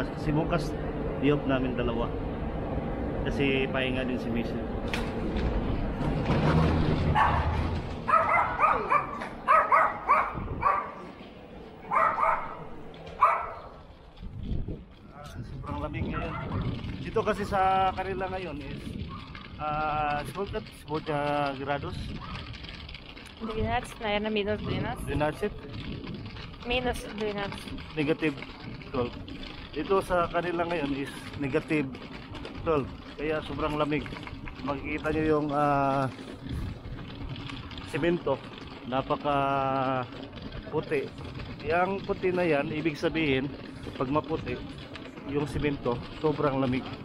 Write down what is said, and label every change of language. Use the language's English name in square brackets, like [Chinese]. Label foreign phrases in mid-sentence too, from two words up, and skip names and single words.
[Filipino] Kasi bukas di-off namin dalawa. Kasi pahinga din si misis. Sobrang lamig ngayon. Dito kasi sa kanila ngayon is 12 grados. [Russian] 12, наверное, минус 12. [Filipino] 12? [Russian] Минус 12. [English] Negative 12. [Filipino] Dito sa kanila ngayon is negative 12. Kaya sobrang lamig. Makikita nyo yung semento. Napaka puti. Yang puti na yan, ibig sabihin, pag maputi, yung semento, sobrang lamig.